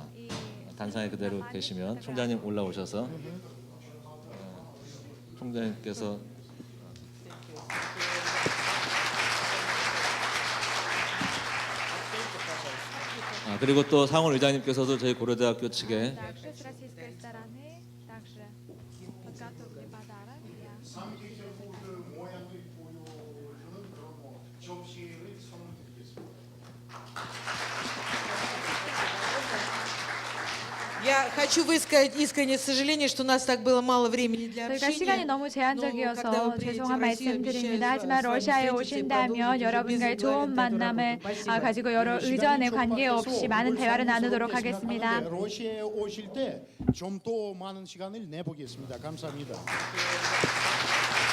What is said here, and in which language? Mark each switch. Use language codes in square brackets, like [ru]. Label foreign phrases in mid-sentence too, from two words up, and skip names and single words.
[ko] 단상에 그대로 계시면 총장님 올라오셔서 총장님께서 그리고 또 상원 의장님께서도 저희 고려대학교 측에 [ru] Также с российской стороны также подготовили подарок для Я хочу высказать искреннее сожаление, что у нас так было мало времени для [ko] 저희가 시간이 [ru] общения. [ko] 너무 제한적이어서 [ru] когда вы приедете [ko] 죄송한 [ru] в Россию, [ko] 말씀드립니다. [ru] обещаю [ko] 하지만 [ru] с вами [ko] 러시아에 [ru] встретиться и [ko] 오신다면 [ru] продолжить [ko] 여러분과의 [ru] без [ko] 좋은 [ru] регламента [ko] 만남을 [ru] эту работу. Спасибо. [ko] 가지고 여러 의전의 관계 없이 많은 대화를 나누도록 하겠습니다. 러시아에 오실 때 좀 더 많은 시간을 내보겠습니다. 감사합니다.